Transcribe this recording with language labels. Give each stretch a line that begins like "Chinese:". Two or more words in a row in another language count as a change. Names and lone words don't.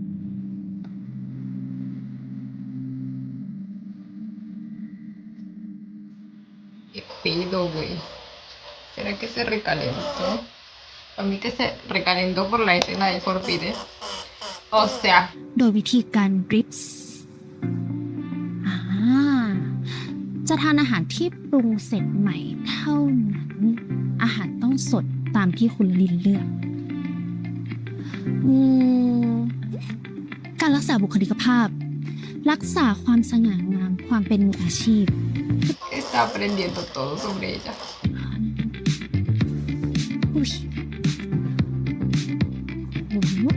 Spanish: ¿Qué pedo, güey? ¿Será que se recalentó? A mí que se recalentó por la escena de Forpide. O sea,
Thai: โดยวิธีการดริปส์จะทานอาหารที่ปรุงเสร็จใหม่เท่านั้น อาหารต้องสดตามที่คุณลินเลือก การรักษาบุคลิกภาพ รักษาความสง่างาม ความเป็นมืออาชีพ
Spanish: está aprendiendo todo sobre ella.
Thai: อุ๊ยโอ้โห